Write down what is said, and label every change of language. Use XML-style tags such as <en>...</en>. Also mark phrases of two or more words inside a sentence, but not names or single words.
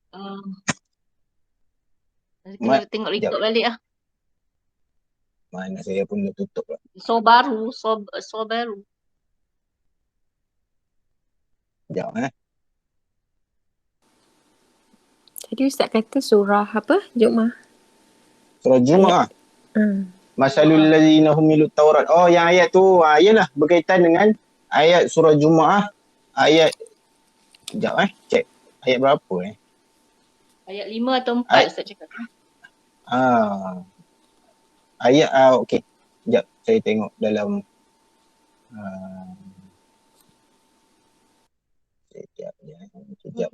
<ms>Kena tengok record balik lah. Mana saya pun dah tutup lah. So baru. Sekejap Tadi Ustaz kata surah apa? Jumaah. Surah Jumaah.</ms> <ar>مثل الذين حملوا التوراة.</ar> <ms>Oh, yang ayat tu, iyalah berkaitan dengan ayat surah Jumaah. Ayat, sekejap cek. Ayat berapa Ayat 5 atau 4 Ustaz cakap. Ayat, okey. Sekejap, saya tengok dalam sekejap.</ms>